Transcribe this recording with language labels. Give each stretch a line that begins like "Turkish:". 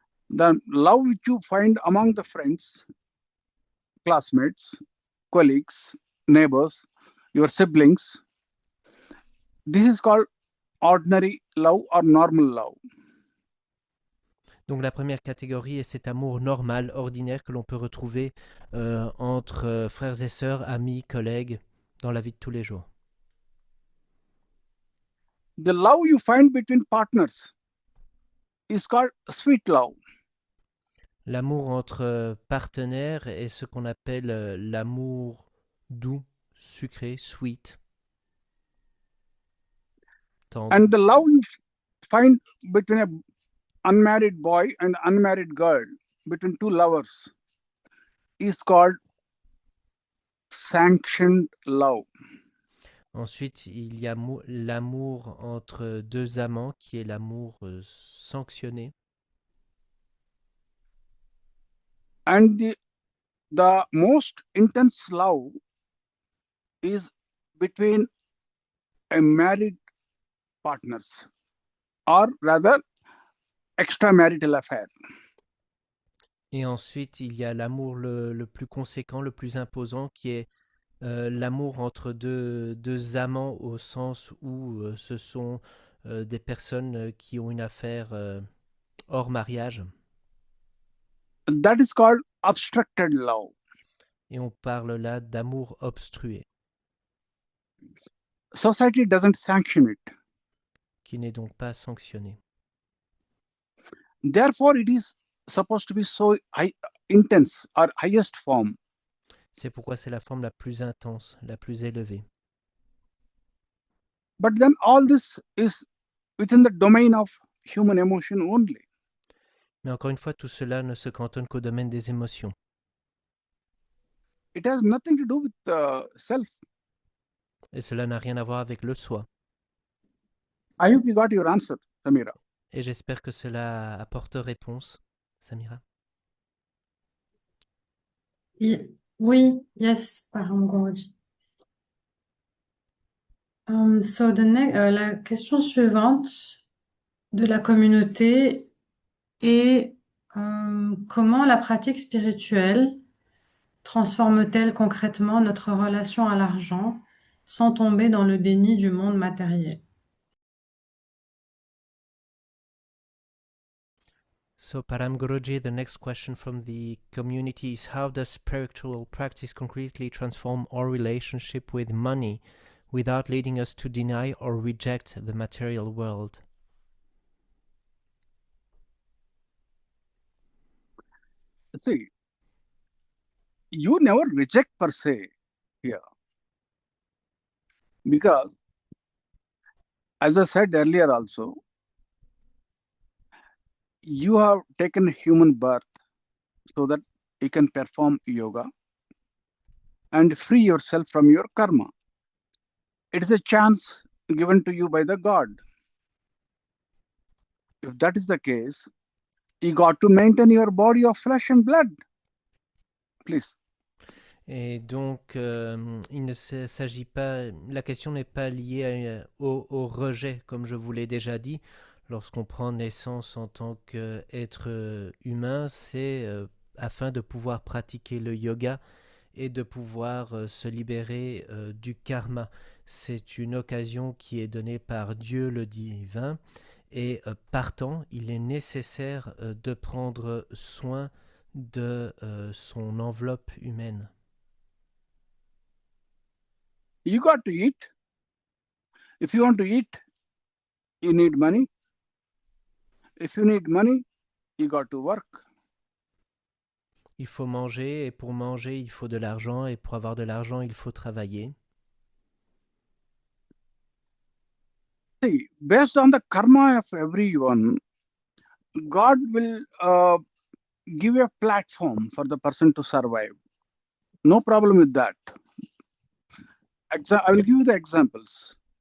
English: The love which you find among the friends, classmates, colleagues, neighbors, your siblings, this is called ordinary love or normal love.
French: Donc la première catégorie est cet amour normal, ordinaire que l'on peut retrouver entre frères et sœurs, amis, collègues, dans la vie de tous les jours.
English: The love you find between partners is called sweet love.
French: L'amour entre partenaires est ce qu'on appelle l'amour doux, sucré, sweet, tendre.
English: And the love you find between an unmarried boy and unmarried girl, between 2 lovers, is called sanctioned love.
French: Ensuite, il y a l'amour entre deux amants qui est l'amour sanctionné.
English: And the most intense love is between a married partners, or rather extramarital affair.
French: Et ensuite, il y a l'amour le plus conséquent, le plus imposant, qui est l'amour entre deux amants au sens où ce sont des personnes qui ont une affaire hors mariage.
English: That is called obstructed love.
French: Et on parle là d'amour obstrué,
English: Society doesn't sanction it.
French: qui n'est donc pas sanctionné.
English: Therefore, it is supposed to be so intense or highest form.
French: C'est pourquoi c'est la forme la plus intense, la plus élevée.
English: But then all this is within the domain of human emotion only.
French: Mais encore une fois, tout cela ne se cantonne qu'au domaine des émotions.
English: It has nothing to do with self.
French: Et cela n'a rien à voir avec le soi.
English: I hope you got your answer, Samira.
French: Et j'espère que cela apporte réponse, Samira. Oui, yes, Param Guruji. La question suivante de la communauté est comment la pratique spirituelle transforme-t-elle concrètement notre relation à l'argent sans tomber dans le déni du monde matériel?
English: So, Param Guruji, the next question from the community is: how does spiritual practice concretely transform our relationship with money without leading us to deny or reject the material world? See, you never reject per se here. Because, as I said earlier also, you have taken human birth so that you can perform yoga and free yourself from your karma. It is a chance given to you by the God. If that is the case, you got to maintain your body of flesh and blood. Please.
French: Et donc, il ne s'agit pas, la question n'est pas liée au rejet, comme je vous l'ai déjà dit. Lorsqu'on prend naissance en tant qu'être humain, c'est afin de pouvoir pratiquer le yoga et de pouvoir se libérer du karma. C'est une occasion qui est donnée par Dieu le divin, et partant, il est nécessaire de prendre soin de son enveloppe humaine.
English: You got to eat. If you want to eat, you need money. If you need money, you got to work.
French: Il faut manger, et pour manger, il faut de l'argent, et pour avoir de l'argent, il faut travailler.
English: See, based on the karma of everyone, God will give a platform for the person to survive. No problem with that. I will give you the examples.